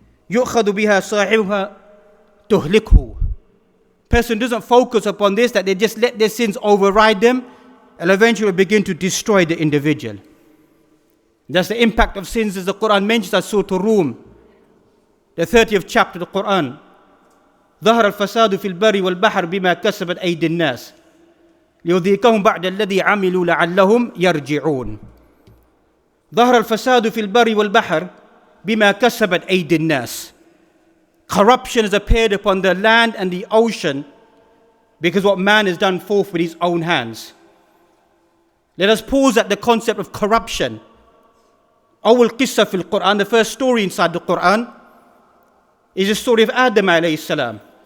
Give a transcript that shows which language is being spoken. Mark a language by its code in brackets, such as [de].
[ar] يُؤْخَذُ بِهَا صَاحِبُهَا تُهْلِكْهُ. [en] Person doesn't focus upon this, that they just let their sins override them and eventually begin to destroy the individual. That's the impact of sins, as the Quran mentions as Surah Rum, the 30th chapter of the Quran. [ar] ظهر الفساد في البر والبحر بما كسبت أيدي الناس ليذيقهم بعد الذي عملوا لعلهم يرجعون. ظهر الفساد في البر والبحر بما كسبت أيدي الناس. [en] Corruption has appeared upon the land and the ocean because what man has done forth with his own hands. Let us pause at the concept of corruption. [ar] أول قصة في القرآن, [en] the first story inside the Quran, is the story of Adam alayhi salam.